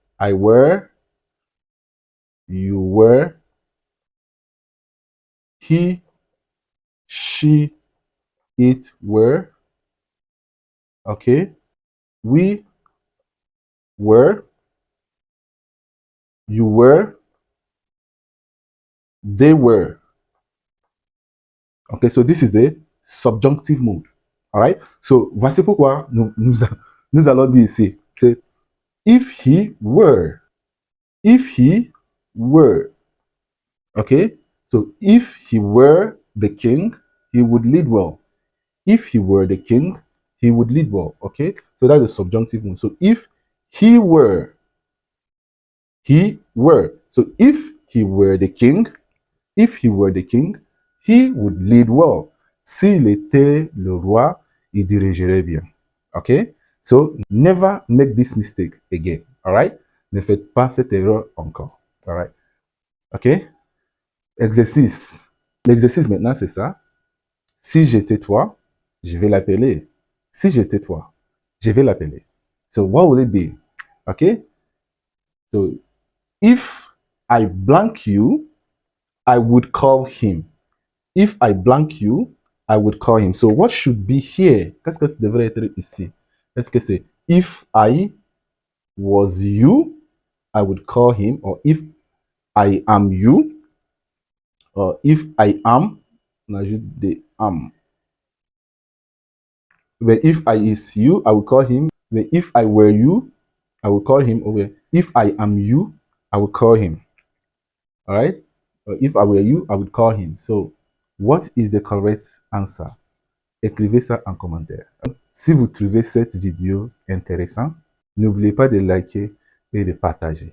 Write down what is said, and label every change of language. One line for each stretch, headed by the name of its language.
English: I were, you were, he, she, it were, okay? We were, you were, they were. Okay, so this is the subjunctive mood. All right?
French: So, voici pourquoi nous allons dire ici, c'est
English: if he were, if he were. Okay? So, if he were the king, he would lead well. If he were the king, he would lead well. Okay? So, that's the subjunctive mood. So, if he were, he were. So, if he were the king, if he were the king, he would lead well.
French: S'il était le roi, il dirigerait bien.
English: Okay? So, never make this mistake again. All right?
French: Ne faites pas cette erreur encore.
English: All right? Okay?
French: Exercice. L'exercice maintenant, c'est ça. Si j'étais toi, je vais l'appeler. Si j'étais toi, je vais l'appeler.
English: So, what will it be? Okay? So, if I blank you, I would call him. If I blank you, I would call him. So, what should be here?
French: Qu'est-ce que ça devrait être ici? Est-ce que c'est
English: if I was you, I would call him, or if I am you, or if I am,
French: on ajoute des am.
English: But if I is you, I will call him. But if I were you, I will call him. Or if I am you, I will call him. All right? Or if I were you, I would call him. So, what is the correct answer?
French: Écrivez ça en commentaire. Si vous trouvez cette vidéo intéressante, n'oubliez pas de liker et de partager.